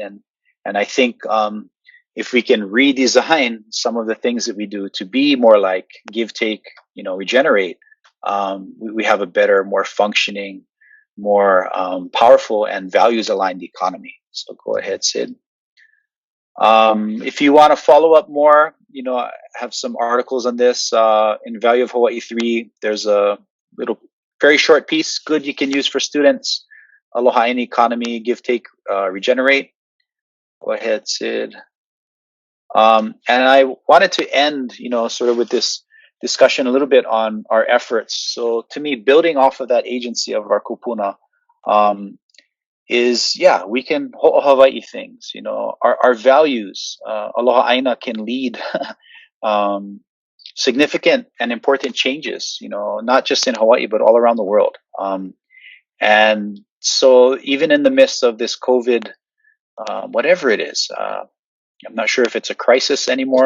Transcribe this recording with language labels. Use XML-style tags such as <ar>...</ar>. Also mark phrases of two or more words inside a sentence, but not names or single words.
<en>And I think if we can redesign some of the things that we do to be more like give, take, regenerate, we have a better, more functioning, more powerful and values aligned economy. So go ahead, Sid. If you want to follow up more, I have some articles on this. In Value of Hawaii 3, there's a little very short piece, good you can use for students.</en> <haw>Aloha ʻāina</haw> <en>economy, give, take, regenerate. Go ahead, Sid. And I wanted to end, sort of with this discussion a little bit on our efforts. So to me, building off of that agency of our Kūpuna, is, we can Hawaii things, our values.</en> <haw>Aloha ʻāina</haw> <en>can lead significant and important changes, not just in Hawaii, but all around the world. And so even in the midst of this COVID, whatever it is, I'm not sure if it's a crisis anymore.</en>